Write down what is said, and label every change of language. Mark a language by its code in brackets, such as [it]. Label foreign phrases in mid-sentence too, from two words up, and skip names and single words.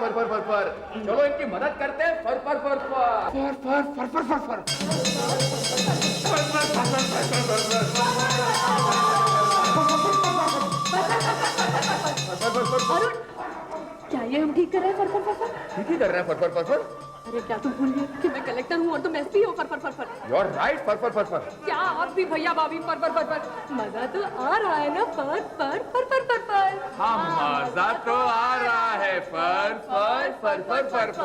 [hi] फर फर फर फर। चलो इनकी मदद करते हैं। फर फर फर फर फर फर फर फर फर फर अरुण, क्या ये हम ठीक कर रहे हैं? फर फर फर फर। ठीक ही कर रहे हैं। फर फर फर फर। अरे क्या तुम भूल गए कि मैं कलेक्टर हूँ और तुम एसपी हो? फर फर फर फर। [en] you are right. फर फर फर फर। [hi] क्या आप भी भैया भाभी फर फर फर फर। मजा तो आ रहा है ना? फर फर फर फर फर फर। हाँ मजा तो आ रहा है। फर फर फर फर फर फर।